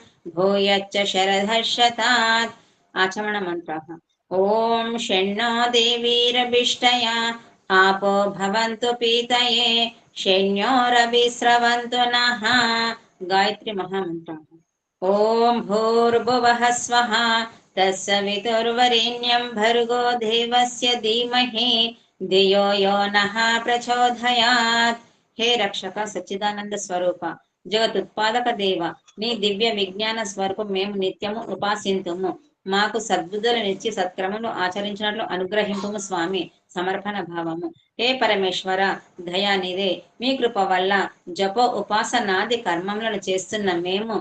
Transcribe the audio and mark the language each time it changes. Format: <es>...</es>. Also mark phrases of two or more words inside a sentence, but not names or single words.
<sa>भूयश्च शरधर्षतात् आचमनमन्त्रः ॐ षण्णो देवीरभिष्टया आपो भवन्तु पीतये शण्योरभिस्रवन्तु नः गायत्री महामन्त्रः ॐ भूर्भुवः स्वः तत्सवितुर्वरेण्यं भर्गो देवस्य धीमहि धियो यो नः प्रचोदयात्</sa> <te>హే రక్షక సచ్చిదానంద స్వరూప జగతుత్పాదక దేవ నీ దివ్య విజ్ఞాన స్వరూపం మేము నిత్యము ఉపాసింతుము మాకు సద్బుద్ధులనిచ్చి సత్క్రమను ఆచరించినట్లు అనుగ్రహింపుము స్వామి సమర్పణ భావము హే పరమేశ్వర దయానిదే మీ కృప వల్ల జపో ఉపాసనాది కర్మములను చేస్తున్న మేము</te>